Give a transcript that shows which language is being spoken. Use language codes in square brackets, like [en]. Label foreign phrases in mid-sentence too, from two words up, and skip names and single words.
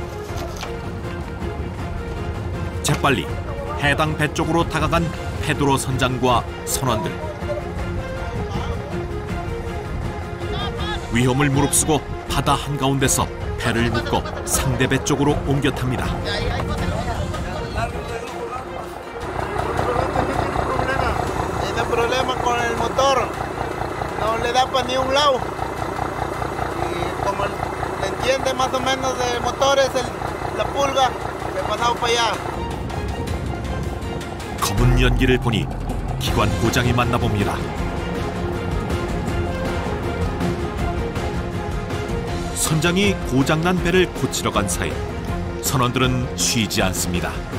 [ko] 재빨리 해당 배 쪽으로 다가간 페드로 선장과 선원들. 위험을 무릅쓰고 바다 한가운데서 배를 묶어 상대 배 쪽으로 옮겨 탑니다. [es] Tiene problemas con el motor, no le da para ni un lado. Y como le entiende más o menos de motores, la pulga, le pasamos para allá. [ko] 검은 연기를 보니 기관 고장이 맞나 봅니다. 선장이 고장난 배를 고치러 간 사이 선원들은 쉬지 않습니다.